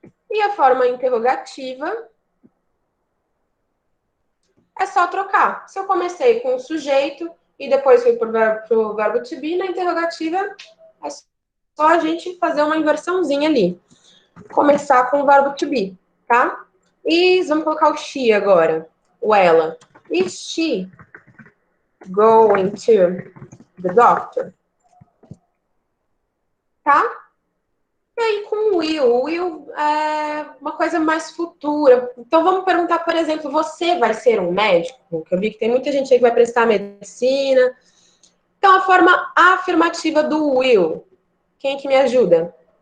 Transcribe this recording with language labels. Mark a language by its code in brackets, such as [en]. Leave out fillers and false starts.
[pt] E a forma interrogativa é só trocar. Se eu comecei com o sujeito e depois fui pro verbo to be, na interrogativa é só a gente fazer uma inversãozinha ali. Começar com o verbo to be, tá? E vamos colocar o she agora, o ela. [en] Is she going to the doctor? [pt] Tá? E aí com o will é uma coisa mais futura. Então vamos perguntar, por exemplo, você vai ser um médico? Que eu vi que tem muita gente aí que vai prestar medicina. Então a forma afirmativa do will, quem que me ajuda?